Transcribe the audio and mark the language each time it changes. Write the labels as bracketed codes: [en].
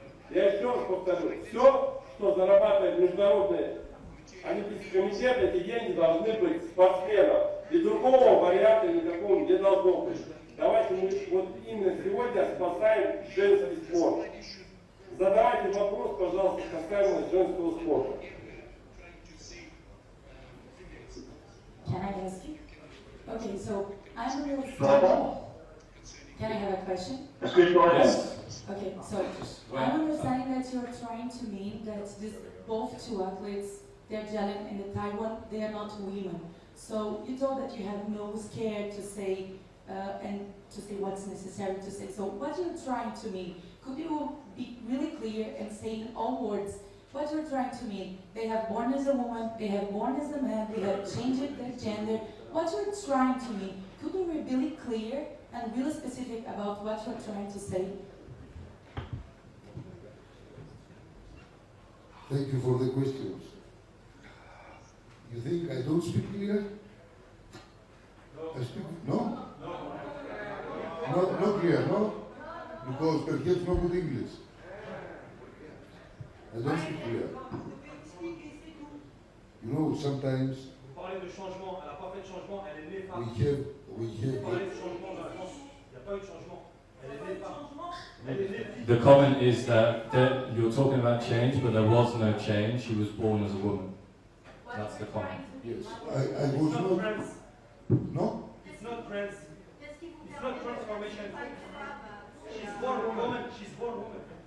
[ru] Я еще раз повторю, все, что зарабатывает Международный Олимпийский комитет, эти деньги должны быть спортсменов. И другого варианта никакого не должно быть. Давайте мы вот именно сегодня спасаем женский спорт. Задавайте вопрос, пожалуйста, касаемо женского спорта. [en] Can I ask you? Okay, so I'm understanding. Can I have a question? Yes. Okay, so I'm understanding that you're trying to mean that both two athletes, they're Jalen and the Taiwan, they are not women. So you told that you have no scare to say and to say what's necessary to say. So what you're trying to mean? Could you be really clear and say in all words what you're trying to mean? They have born as a woman, they have born as a man, they have changed their gender. What you're trying to mean? Could you be really clear and really specific about what you're trying to say? Thank you for the questions. You think I don't speak clear? I speak, no? Not clear, no? Because perhaps not good English. I don't speak clear. You know, sometimes [fr] Vous parlez de changement, elle n'a pas fait de de changement, elle est née femme. [en] We have, [fr] Parler de changement dans la France, il n'y a pas eu de changement. Elle est née femme. Elle est née fille. [en] The comment is that you're talking about change, but there was no change. She was born as a woman. That's the comment. yes, I was It's not not, trans. no? It's not trans. It's not transformation. She's born woman. She's born woman.